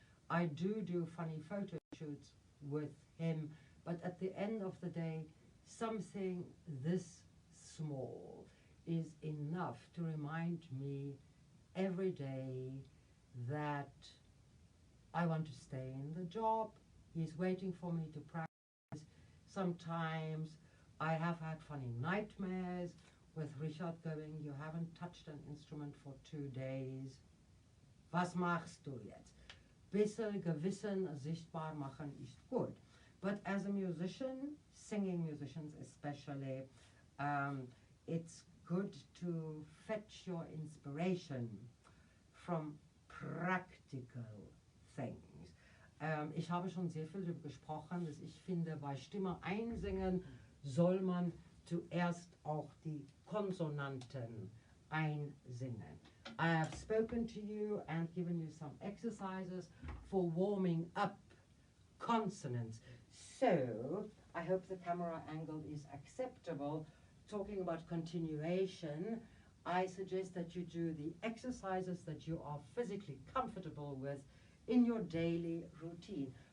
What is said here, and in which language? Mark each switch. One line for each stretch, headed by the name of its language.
English: I do funny photo shoots with him, but at the end of the day, something this small is enough to remind me every day that I want to stay in the job. He's waiting for me to practice. Sometimes I have had funny nightmares with Richard going, you haven't touched an instrument for 2 days.
German: Was machst du jetzt? Bisschen Gewissen sichtbar machen ist gut.
English: But as a musician, singing musicians especially, it's good to fetch your inspiration from practical things.
German: Ich habe schon sehr viel darüber gesprochen, dass ich finde, bei Stimme einsingen soll man zuerst auch die Konsonanten einsingen.
English: I have spoken to you and given you some exercises for warming up consonants. So, I hope the camera angle is acceptable. Talking about continuation, I suggest that you do the exercises that you are physically comfortable with in your daily routine.